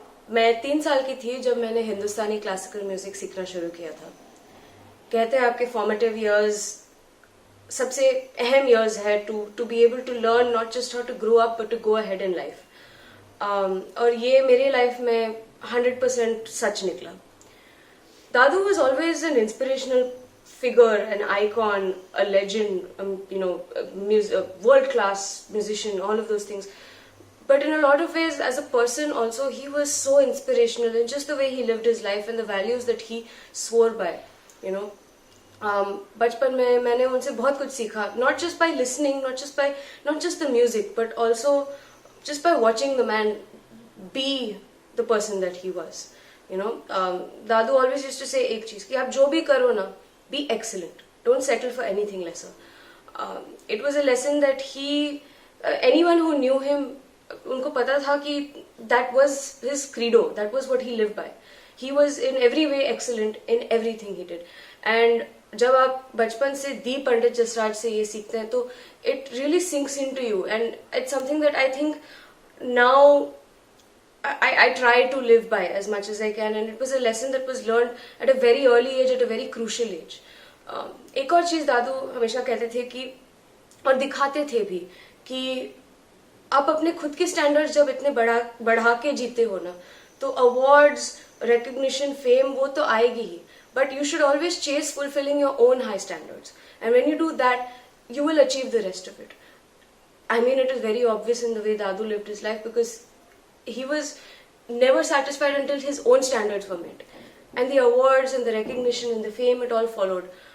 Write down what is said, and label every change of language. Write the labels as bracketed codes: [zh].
[hi] मैं 3 साल की थी जब मैंने हिंदुस्तानी क्लासिकल म्यूजिक सीखना शुरू किया था। कहते हैं आपके फॉर्मेटिव इयर्स सबसे अहम इयर्स है [en] To be able to learn not just how to grow up but to go ahead in life. [hi] और ये मेरे लाइफ में 100% सच निकला। [en] Dadu was always an inspirational figure, an icon, a legend, a world-class musician, all of those things. But in a lot of ways, as a person also, he was so inspirational in just the way he lived his life and the values that he swore by, you know. [hi] बचपन में मैंने उनसे बहुत कुछ सीखा, [en] not just by listening, not just the music, but also just by watching the man be the person that he was. You know, Dadu always used to say [hi] एक चीज कि आप जो भी करो ना, [en] be excellent, don't settle for anything lesser. It was a lesson that anyone who knew him, [hi] उनको पता था कि [en] that was his credo, that was what he lived by. He was in every way excellent in everything he did. And [hi] जब आप बचपन से दी पंडित जसराज से ये सीखते हैं तो [en] it really sinks into you, and it's something that I think now I try to live by as much as I can, and it was a lesson that was learned at a very early age, at a very crucial age. [hi] एक और चीज दादू हमेशा कहते थे कि, और दिखाते थे भी, कि आप अपने खुद के स्टैंडर्ड्स जब इतने बढ़ा के जीते हो ना, तो अवार्ड्स, रिकग्निशन, फेम वो तो आएगी ही, [en] But you should always chase fulfilling your own high standards, and when you do that you will achieve the rest of it. I mean, it is very obvious in the way Dadu lived his life, because he was never satisfied until his own standards were met. And the awards and the recognition and the fame, it all followed.